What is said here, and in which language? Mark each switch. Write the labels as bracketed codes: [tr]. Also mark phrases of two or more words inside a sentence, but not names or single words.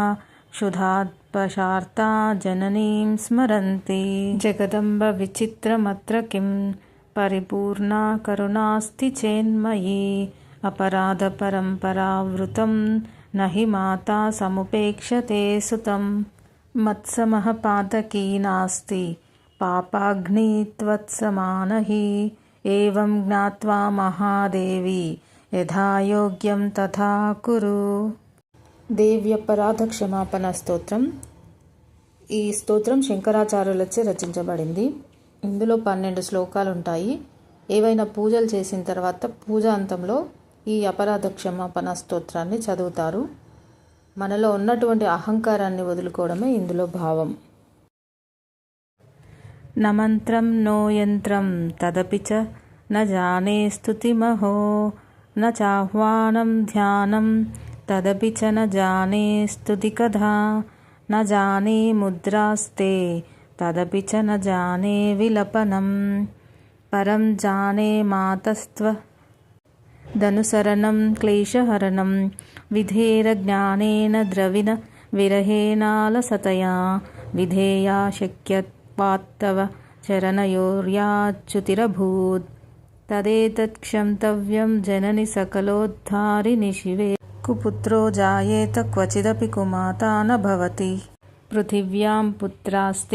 [sa] क्षुधात्पशार्ता जननीं स्मरन्ति जगदम्ब विचित्रमत्र किं परिपूर्णा करुणास्ति चेन्मयि अपराधपरम्परावृतं न हि माता समुपेक्षते सुतं मत्समः पातकी नास्ति पापाग्नि त्वत्समान हि एवं ज्ञात्वा महादेवी यथा योग्యం తథా కురు. [te] దేవి అపరాధ క్షమాపణ స్తోత్రం. ఈ స్తోత్రం శంకరాచార్యులచే రచించబడింది. ఇందులో 12 శ్లోకాలు ఉంటాయి. ఏవైనా పూజలు చేసిన తర్వాత పూజ అంతంలో ఈ అపరాధ క్షమాపణ స్తోత్రాన్ని చదువుతారు. మనలో ఉన్నటువంటి అహంకారాన్ని వదులుకోవడమే ఇందులో భావం. [sa] న మంత్రం నో యంత్రం తదపి చ న జానే స్తుతిమహో न चाह्वानं ध्यानं तदपि च न जाने स्तुतिकथा न जाने मुद्रास्ते तदपि च न जाने विलपनं परं जाने मातस्त्वदनुसरणं क्लेशहरणं विधेरज्ञानेन द्रविण विरहेणालसतया विधेया शक्यत्वात्तव चरणयोर्याच्युतिरभूत् तदेतत् क्षन्तव्यं जननि सकलोद्धारिणि शिवे कुपुत्रो जायेत क्वचिदपि कुमाता न भवति पृथिव्यां पुत्रास्ते